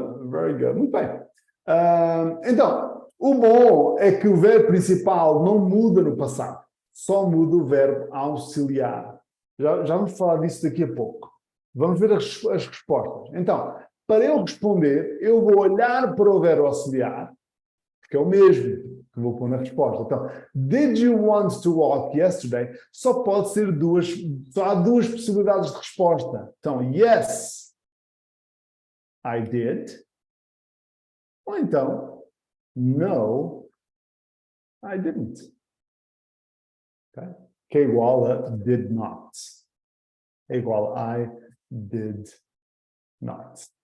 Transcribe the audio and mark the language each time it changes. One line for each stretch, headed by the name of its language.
English: Very good.
Portuguese: Muito bem. Então, o bom é que o verbo principal não muda no passado. Só muda o verbo auxiliar. Já vamos falar disso daqui a pouco. Vamos ver as respostas. Então, para eu responder, eu vou olhar para o verbo auxiliar, porque é o mesmo que vou pôr na resposta.
English: Então, did you want to walk yesterday?
Portuguese: Só pode ser só há duas possibilidades de resposta.
English: Então, yes, I did. Ou então, no, I didn't. Okay?
Portuguese: Que é igual a did not. É igual a
English: I did not.